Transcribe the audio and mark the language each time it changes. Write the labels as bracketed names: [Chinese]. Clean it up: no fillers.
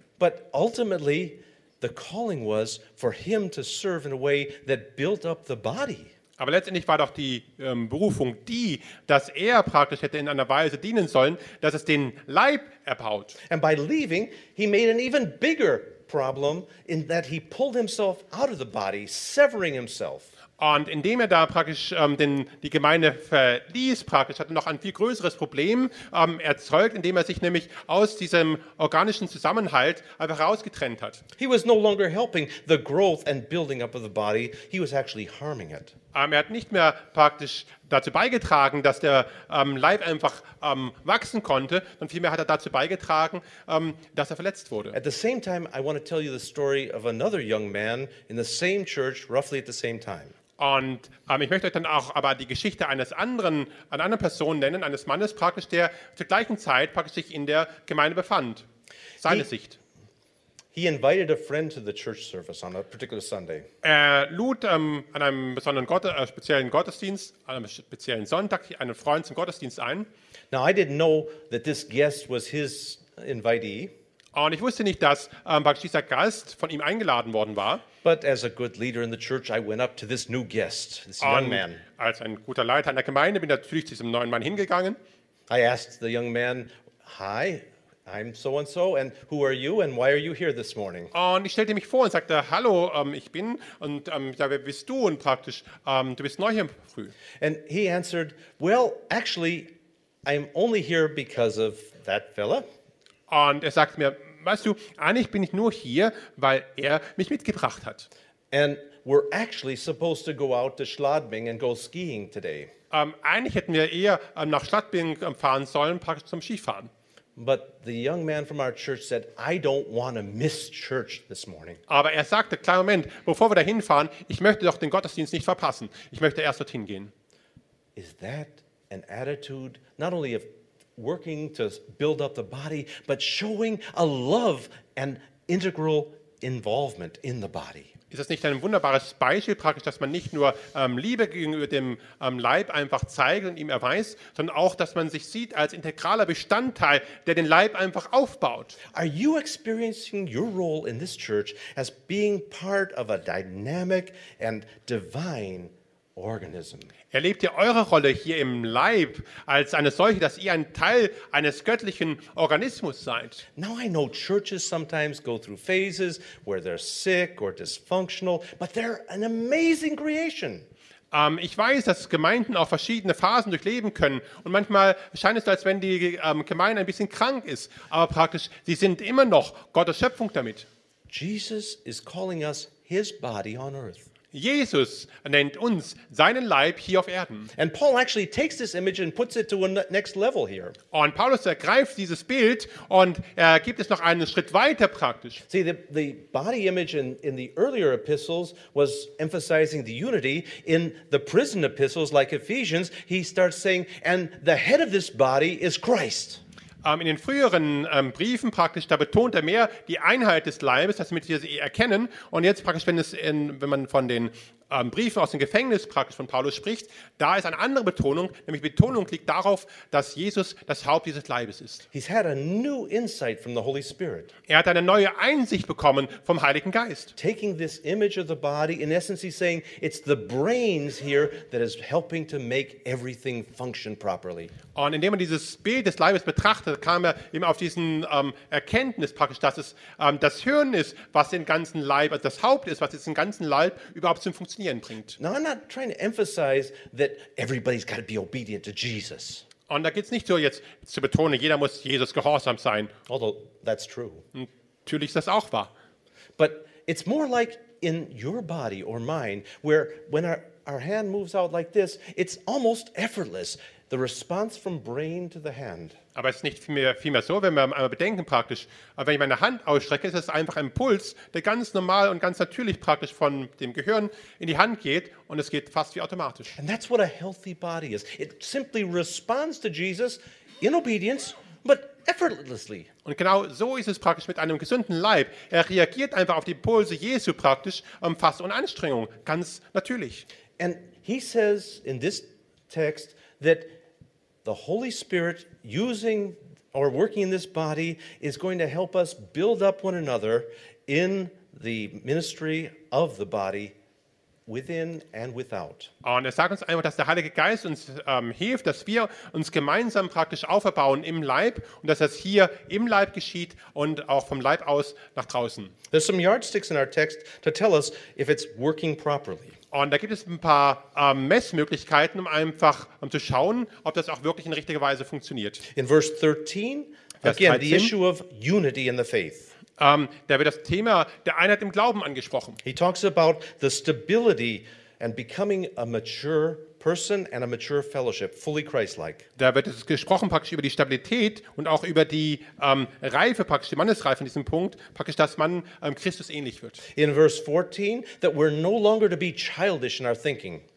[English] But ultimately the calling was for him to serve in a way that built up the body. [German] Aber letztendlich war doch die Berufung die, dass er praktisch hätte in einer Weise dienen sollen, dass es den Leib erbaut. [English] And by leaving, he made an even bigger problem in that he pulled himself out of the body, severing himself. [German] Und indem er da praktisch die Gemeinde verließ, praktisch hat er noch ein viel größeres Problem erzeugt, indem er sich nämlich aus diesem organischen Zusammenhalt einfach rausgetrennt hat. [English] He was no longer helping the growth and building up of the body. He was actually harming it. [German] Er hat nicht mehr praktisch dazu beigetragen, dass der Leib einfach wachsen konnte, sondern vielmehr hat er dazu beigetragen, dass er verletzt wurde. [English] At the same time, I want to tell you the story of another young man in the same church, roughly at the same time. [German] Und ich möchte euch dann auch aber die Geschichte einer anderen Person nennen, eines Mannes praktisch, der zur gleichen Zeit praktisch sich in der Gemeinde befand. Seine Sicht. [English] He invited a friend to the church service on a particular Sunday. [German] Er lud an einem besonderen speziellen Gottesdienst, an einem speziellen Sonntag, einen Freund zum Gottesdienst ein. [English] Now I didn't know that this guest was his invitee. [German] Und ich wusste nicht, dass praktisch dieser Gast von ihm eingeladen worden war. [English] But as a good leader in the church, I went up to this new guest, this young man. [German] Als ein guter Leiter in der Gemeinde bin ich natürlich zu diesem neuen Mann hingegangen. [English] I asked the young man, "Hi, I'm so and so, and who are you, and why are you here this morning?" [German] Und ich stellte mich vor und sagte, "Hallo, ich bin und ja, wer bist du und praktisch, du bist neu hier früh." [English] And he answered, "Well, actually, I'm only here because of that fella." [German] Und er sagte mir, weißt du, eigentlich bin ich nur hier, weil er mich mitgebracht hat. [English] And we're actually supposed to go out to Schladming and go skiing today. [German] Eigentlich hätten wir eher nach Schladming fahren sollen, praktisch zum Skifahren. [English] But the young man from our church said, "I don't want to miss church this morning." [German] Aber er sagte, kleinen Moment, bevor wir da hinfahren, ich möchte doch den Gottesdienst nicht verpassen. Ich möchte erst dorthin gehen. [English] Is that an attitude not only of working to build up the body, but showing a love and integral involvement in the body. [German] Ist das nicht ein wunderbares Beispiel praktisch, dass man nicht nur Liebe gegenüber dem Leib einfach zeigt und ihm erweist, sondern auch, dass man sich sieht als integraler Bestandteil, der den Leib einfach aufbaut? [English] Are you experiencing your role in this church as being part of a dynamic and divine organism? [German] Erlebt ihr eure Rolle hier im Leib als eine solche, dass ihr ein Teil eines göttlichen Organismus seid? [English] Now I know churches sometimes go through phases where they're sick or dysfunctional, but they're an amazing creation. [German] Ich weiß, dass Gemeinden auch verschiedene Phasen durchleben können und manchmal scheint es so, als wenn die Gemeinde ein bisschen krank ist, aber praktisch, sie sind immer noch Gottes Schöpfung damit. [English] Jesus is calling us his body on earth. [German] Jesus nennt uns seinen Leib hier auf Erden. [English] And Paul actually takes this image and puts it to a next level here. [German] Und Paulus ergreift dieses Bild und er gibt es noch einen Schritt weiter praktisch. [English] See, the body image in the earlier epistles was emphasizing the unity. In the prison epistles like Ephesians, he starts saying, and the head of this body is Christ. [German] In den früheren Briefen praktisch, da betont er mehr die Einheit des Leibes, damit wir sie erkennen. Und jetzt praktisch, wenn man von den Briefen aus dem Gefängnis praktisch von Paulus spricht, da ist eine andere Betonung, nämlich Betonung liegt darauf, dass Jesus das Haupt dieses Leibes ist. [English] He's had a new insight from the Holy Spirit. [German] Er hat eine neue Einsicht bekommen vom Heiligen Geist. [English] Taking this image of the body, in essence he's saying, it's the brains here that is helping to make everything function properly. [German] Und indem man dieses Bild des Leibes betrachtet, kam er eben auf diesen Erkenntnis praktisch, dass es das Hirn ist, was den ganzen Leib, also das Haupt ist, was den ganzen Leib überhaupt zum Funktionieren bringt. [English] Now I'm not trying to emphasize that everybody's got to be obedient to Jesus. [German] Und da geht's nicht so jetzt zu betonen, jeder muss Jesus gehorsam sein. [English] Although that's true. [German] Natürlich ist das auch wahr. [English] But it's more like in your body or mine, where when our hand moves out like this, it's almost effortless. The response from brain to the hand. [German] Aber es ist nicht vielmehr so, wenn wir einmal bedenken praktisch, aber wenn ich meine Hand ausstrecke, ist es einfach ein Impuls, der ganz normal und ganz natürlich praktisch von dem Gehirn in die Hand geht und es geht fast wie automatisch. [English] And that's what a healthy body is. It simply responds to Jesus in obedience, but effortlessly. [German] Und genau so ist es praktisch mit einem gesunden Leib. Er reagiert einfach auf die Impulse Jesu praktisch, fast ohne Anstrengung, ganz natürlich. [English] And he says in this text that the Holy Spirit using or working in this body is going to help us build up one another in the ministry of the body within and without. [German] Und er sagt uns einfach, dass der Heilige Geist uns hilft, dass wir uns gemeinsam praktisch aufbauen im Leib und dass das hier im Leib geschieht und auch vom Leib aus nach draußen. [English] There's some yardsticks in our text to tell us if it's working properly. [German] Und da gibt es ein paar Messmöglichkeiten, um einfach zu schauen, ob das auch wirklich in richtiger Weise funktioniert. [English] In Vers 13, again, the issue of unity in the faith. [German] Da wird das Thema der Einheit im Glauben angesprochen. [English] He talks about the stability and becoming a mature person and a mature fellowship, fully Christ-like. [German] Da wird es gesprochen praktisch über die Stabilität und auch über die Reife, praktisch die Mannesreife in diesem Punkt, praktisch, dass man Christus ähnlich wird. [English] In Vers 14, that we're no longer to be childish in our thinking.